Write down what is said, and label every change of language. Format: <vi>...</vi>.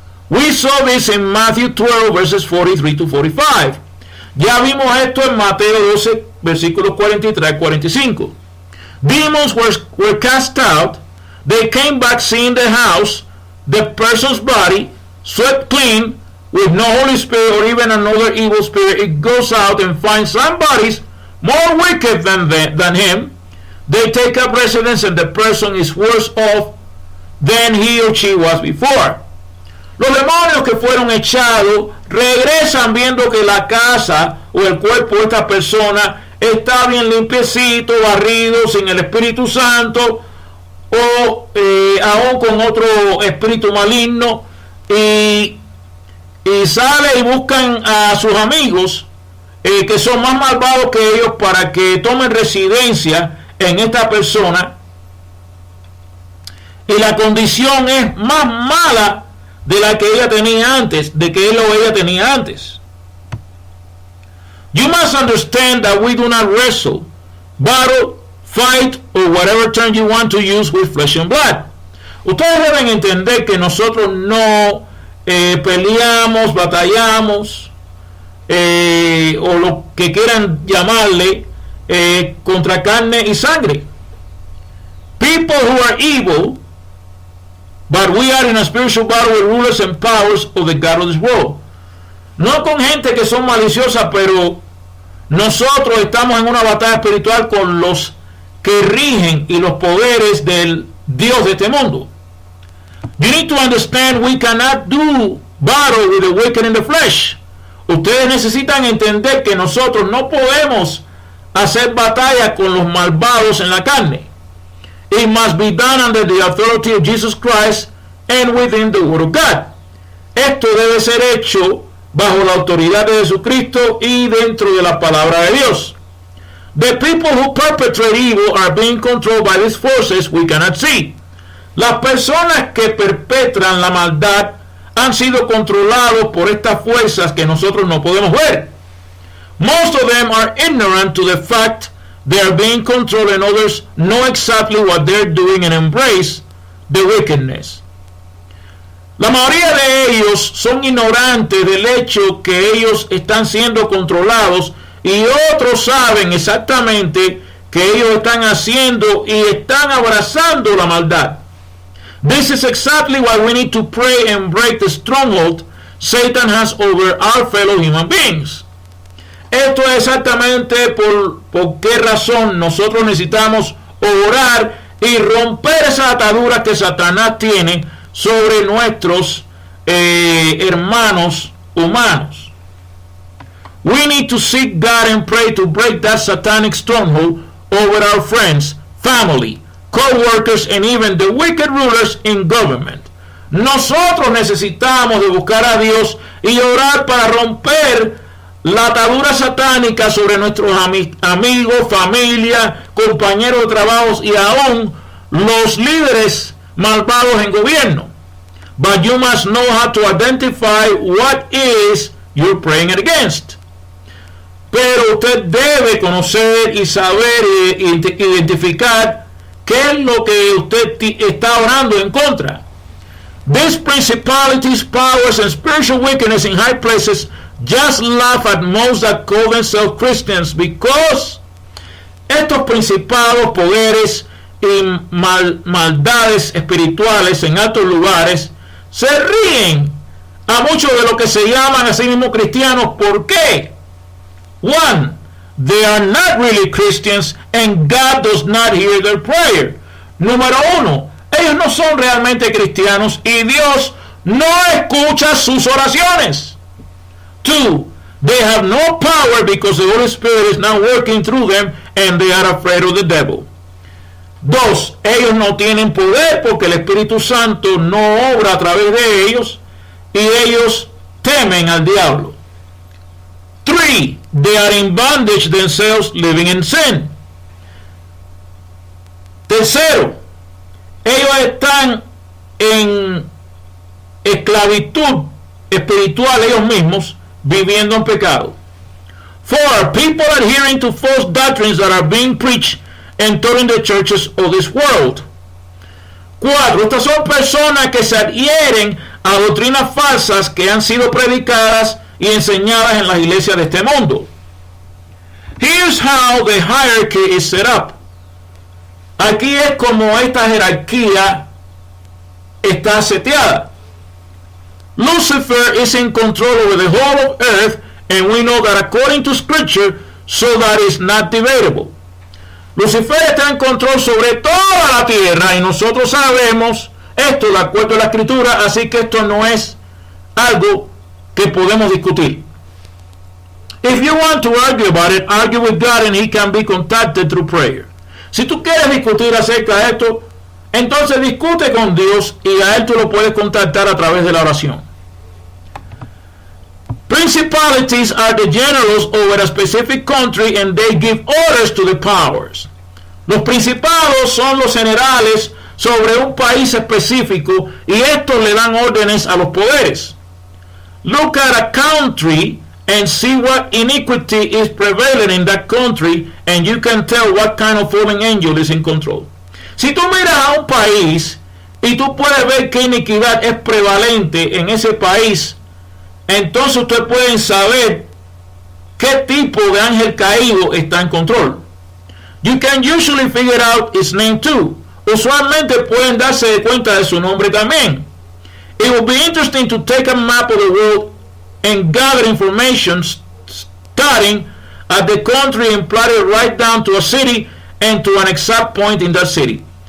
<en>We saw this in Matthew 12 verses 43 to 45.</en> <es>Ya vimos esto en Mateo 12 versículos 43 y 45.</es> <en>Demons were cast out. They came back seeing the house, the person's body, swept clean, with no Holy Spirit or even another evil spirit. It goes out and finds somebody's more wicked than him. They take up residence and the person is worse off than he or she was before.</en> <es>Los demonios que fueron echados regresan viendo que la casa o el cuerpo de esta persona está bien limpiecito, barrido, sin el Espíritu Santo o aún con otro espíritu maligno, y sale y buscan a sus amigos que son más malvados que ellos para que tomen residencia en esta persona, y la condición es más mala de la que ella tenía antes, de que él o ella tenía antes.</es> <en>You must understand that we do not wrestle, battle, fight, or whatever term you want to use with flesh and blood.</en> <es>Ustedes deben entender que nosotros no peleamos, batallamos, o lo que quieran llamarle, contra carne y sangre.</es> <en>People who are evil, but we are in a spiritual battle with rulers and powers of the God of this world.</en> <es>No con gente que son maliciosas, pero nosotros estamos en una batalla espiritual con los que rigen y los poderes del Dios de este mundo.</es> <en>You need to understand we cannot do battle with the wicked in the flesh.</en> <es>Ustedes necesitan entender que nosotros no podemos hacer batalla con los malvados en la carne.</es> <en>It must be done under the authority of Jesus Christ and within the Word of God.</en> <es>Esto debe ser hecho bajo la autoridad de Jesucristo y dentro de la palabra de Dios.</es> <en>The people who perpetrate evil are being controlled by these forces we cannot see.</en> <es>Las personas que perpetran la maldad han sido controlados por estas fuerzas que nosotros no podemos ver.</es> <en>Most of them are ignorant to the fact they are being controlled, and others know exactly what they're doing and embrace the wickedness.</en> <es>La mayoría de ellos son ignorantes del hecho que ellos están siendo controlados, y otros saben exactamente que ellos están haciendo y están abrazando la maldad.</es> <en>This is exactly why we need to pray and break the stronghold Satan has over our fellow human beings.</en> <es>Esto es exactamente por qué razón nosotros necesitamos orar y romper esa atadura que Satanás tiene sobre nuestros hermanos humanos.</es> <en>We need to seek God and pray to break that satanic stronghold over our friends, family, co-workers, and even the wicked rulers in government.</en> <es>Nosotros necesitamos de buscar a Dios y orar para romper la atadura satánica sobre nuestros amigos, familia, compañeros de trabajo y aún los líderes malvados en gobierno.</es> <en>But you must know how to identify what is you're praying against.</en> <es>Pero usted debe conocer y saber identificar qué es lo que usted está orando en contra.</es> <en>These principalities, powers, and spiritual wickedness in high places just laugh at most that call themselves Christians, because</en> <es>estos principados, poderes y maldades espirituales en altos lugares se ríen a muchos de los que se llaman a sí mismos cristianos. ¿Por qué?</es> <en>One, they are not really Christians and God does not hear their prayer.</en> <es>Número uno, ellos no son realmente cristianos y Dios no escucha sus oraciones.</es> <en>Two, they have no power because the Holy Spirit is not working through them and they are afraid of the devil.</en> <es>Dos, ellos no tienen poder porque el Espíritu Santo no obra a través de ellos y ellos temen al diablo.</es> <en>Three, they are in bondage themselves, living in sin.</en> <es>Tercero, ellos están en esclavitud espiritual ellos mismos, viviendo en pecado.</es> <en>Four, people adhering to false doctrines that are being preached and taught in the churches of this world.</en> <es>Cuatro, estas son personas que se adhieren a doctrinas falsas que han sido predicadas y enseñadas en las iglesias de este mundo.</es> <en>Here's how the hierarchy is set up.</en> <es>Aquí es como esta jerarquía está seteada.</es> <en>Lucifer is in control over the whole of earth, and we know that according to scripture, so that is not debatable.</en> <es>Lucifer está en control sobre toda la tierra y nosotros sabemos esto de acuerdo a la escritura, así que esto no es algo que podemos discutir.</es> <en>If you want to argue about it, argue with God and he can be contacted through prayer.</en> <es>Si tú quieres discutir acerca de esto, entonces discute con Dios y a él tú lo puedes contactar a través de la oración.</es> <en>Principalities are the generals over a specific country and they give orders to the powers.</en> <es>Los principados son los generales sobre un país específico y estos le dan órdenes a los poderes.</es> <en>Look at a country and see what iniquity is prevalent in that country and you can tell what kind of fallen angel is in control.</en> <es>Si tú miras a un país y tú puedes ver qué iniquidad es prevalente en ese país, entonces ustedes pueden saber qué tipo de ángel caído está en control.</es> <en>You can usually figure out its name too.</en> <es>Usualmente pueden darse cuenta de su nombre también.</es> <en>It will be interesting to take a map of the world and gather information starting at the country and plot it right down to a city and to an exact point in that city.</en>